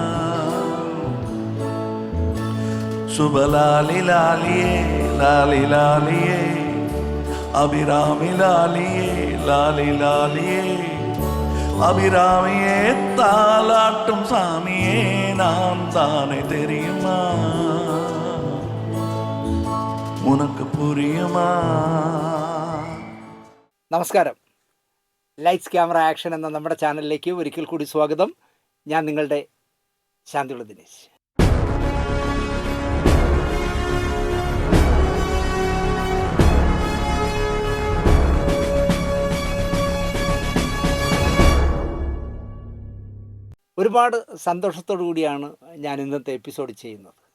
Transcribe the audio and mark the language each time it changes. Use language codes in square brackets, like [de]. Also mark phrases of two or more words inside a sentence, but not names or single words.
[ta] சுபலாலி லாலியே லாலி லாலியே அபிராமி லாலியே லாலி லாலியே அபிராமியே தாலாட்டும் சாமியே நாம் தானே தெரியுமா? உனக்கு புரியுமா? [ml] നമസ്കാരം. ലൈറ്റ്സ് ക്യാമറ ആക്ഷൻ എന്ന നമ്മുടെ ചാനലിലേക്ക് ഒരിക്കൽ കൂടി സ്വാഗതം. ഞാൻ നിങ്ങളുടെ ശാന്തിയുള്ള ദിനേശ്. ഒരുപാട് സന്തോഷത്തോടു കൂടിയാണ് ഞാൻ ഇന്നത്തെ എപ്പിസോഡ് ചെയ്യുന്നത്.